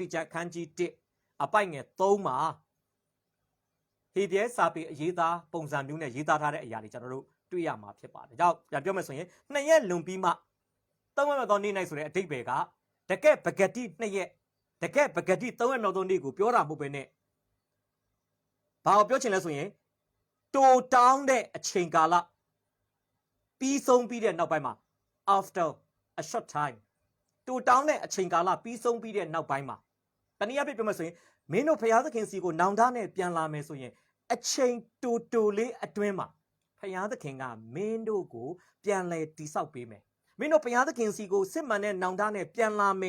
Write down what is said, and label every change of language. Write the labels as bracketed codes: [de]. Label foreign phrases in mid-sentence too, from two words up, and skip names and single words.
[my] ကျခန်းကြီး1အပိုင်ငယ်3မှာဟေပြဲစာပေအရေးသားပုံစံမျိုးနဲ့ရေးသားထားတဲ့အရာတွေကျွန်တော်တို့တွေ့ရမှာဖြစ်ပါတယ်ဒါကြောင့်ပြန်ပြောမယ်ဆိုရင်2ရက်လွန်ပြီးမှ3ရက်မြောက်သောနေ့၌ဆိုတဲ့အဓိပ္ပာယ်ကတကက်ပဂတိ2ရက်တကက်ပဂတိ3ရက်မြောက်သောနေ့ကိုပြောတာမဟုတ်ပဲနဲ့ဘာကိုပြောချင်လဲဆိုရင်တိုတောင်းတဲ့အချိန်ကာလပြီးဆုံးပြီးတဲ့နောက်ပိုင်းမှာ [en] after a short time [my] တိုတောင်းတဲ့အချိန်ကာလပြီးဆုံးပြီးတဲ့နောက်ပိုင်းမှာတနည်းအားဖြင့်ပြောမယ်ဆိုရင်မင်းတို့ဖခင်သခင်စီကိုနောင်တနဲ့ပြန်လာမယ်ဆိုရင်အချိန်တိုလေးအတွင်းမှာဖခင်သခင်ကမင်းတို့ကိုပြန်လဲတိဆောက်ပေးမယ်မင်းတို့ဖခင်သခင်စီကိုစစ်မှန်တဲ့နောင်တနဲ့ပြန်လာမယ်